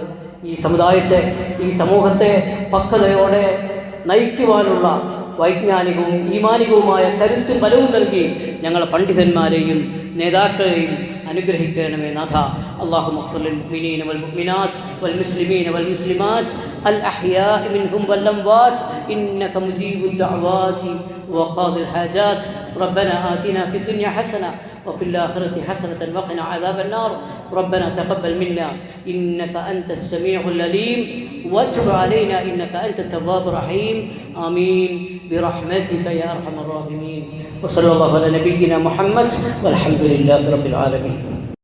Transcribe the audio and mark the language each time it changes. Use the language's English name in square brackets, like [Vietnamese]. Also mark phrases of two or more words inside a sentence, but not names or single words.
[Malayalam] ഈ സമുദായത്തെ, ഈ സമൂഹത്തെ പക്വതയോടെ നയിക്കുവാനുള്ള വൈജ്ഞാനികവും ഈമാനികവുമായ കരുത്തും ബലവും നൽകി ഞങ്ങളെ പണ്ഡിതന്മാരെയും നേതാക്കളെയും അനുഗ്രഹിക്കണമേ നാഥ. [Arabic] اللهم اغفر للمؤمنين والمؤمنات والمسلمين والمسلمات الأحياء منهم والأموات إنك مجيب الدعوات وقاضي الحاجات. ربنا آتنا في الدنيا حسنة وفي الآخرة حسنة وقنا عذاب النار. ربنا تقبل منا إنك أنت السميع العليم وتب علينا إنك أنت التواب الرحيم. آمين برحمتك يا أرحم الراحمين. وصلى الله على نبينا محمد والحمد لله رب العالمين.